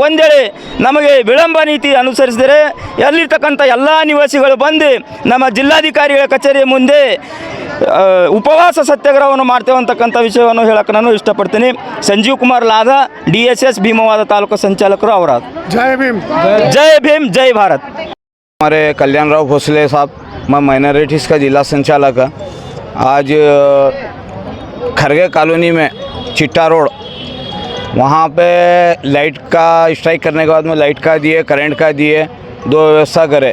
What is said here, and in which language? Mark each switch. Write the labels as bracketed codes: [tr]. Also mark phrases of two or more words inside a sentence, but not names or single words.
[kn] ಒಂದೇಳೆ ನಮಗೆ ವಿಳಂಬ ನೀತಿ ಅನುಸರಿಸಿದರೆ ಅಲ್ಲಿರ್ತಕ್ಕಂಥ ಎಲ್ಲ ನಿವಾಸಿಗಳು ಬಂದು ನಮ್ಮ ಜಿಲ್ಲಾಧಿಕಾರಿಗಳ ಕಚೇರಿಯ ಮುಂದೆ ಉಪವಾಸ ಸತ್ಯಾಗ್ರಹವನ್ನು ಮಾಡ್ತೇವೆ ಅಂತಕ್ಕಂಥ ವಿಷಯವನ್ನು ಹೇಳಕ್ಕೆ ನಾನು ಇಷ್ಟಪಡ್ತೀನಿ. ಸಂಜೀವ್ ಕುಮಾರ್ ಲಾದ, DSS ಭೀಮವಾದ ತಾಲೂಕು ಸಂಚಾಲಕರು ಅವರ. [hi] जय भीम जय भीम जय भारत. हमारे कल्याण राव भोसले साहब, मैं माइनॉरिटीज़ का जिला संचालक है. आज खरगे कॉलोनी में चिट्टा रोड वहाँ पे लाइट का स्ट्राइक करने के बाद में लाइट का दिए, करंट का दिए, 2 व्यवस्था करे.